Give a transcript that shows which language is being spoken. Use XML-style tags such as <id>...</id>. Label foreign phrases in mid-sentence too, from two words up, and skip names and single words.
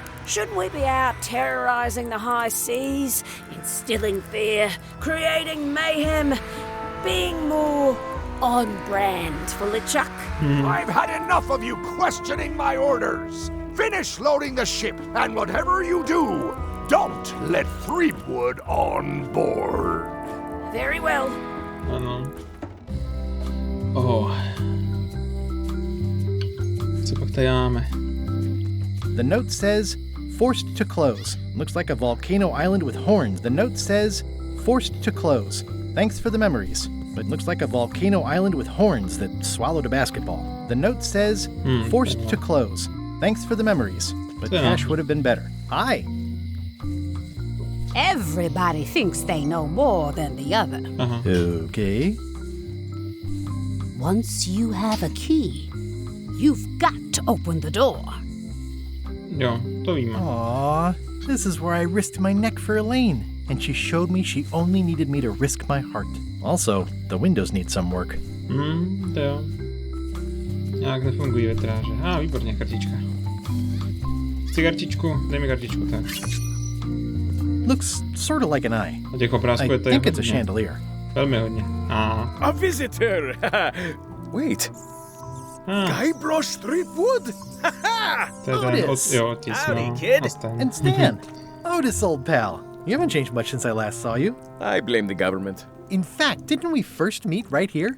<en>Shouldn't we be out terrorizing the high seas, instilling fear, creating mayhem, being more on brand for LeChuck? I've had enough of you questioning my orders. Finish loading the ship, and whatever you do, don't let Threepwood on board. Very well.</en> <cs>Ano. Oh. Co pak tady máme?</cs> <en>The note says, forced to close. Looks like a volcano island with horns. The note says, forced to close. Thanks for the memories. But looks like a volcano island with horns that swallowed a basketball. The note says, forced to close. Thanks for the memories. But cash would have been better. Hi. Everybody thinks they know more than the other. Okay. Once you have a key, you've got to open the door.</en> <cs>Jo, to víme.</cs> <en>Aww, this is where I risked my neck for Elaine, and she showed me she only needed me to risk my heart. Also, the windows need some work.</en> <cs>To jo. Nějak nefungují vitráže. Výborně, kartička. Chci kartičku, dej mi kartičku, tak.</cs> <en>Looks sort of like an eye.</en> <cs>A těch obrázků je to</cs> <en>think it's a chandelier.</en> <cs>Velmi hodně.</cs> <en>A visitor! Wait. Guybrush Threepwood? Otis! Howdy, kid. And Stan! Otis, old pal. You haven't changed much since I last saw you. I blame the government. In fact, didn't we first meet right here?</en>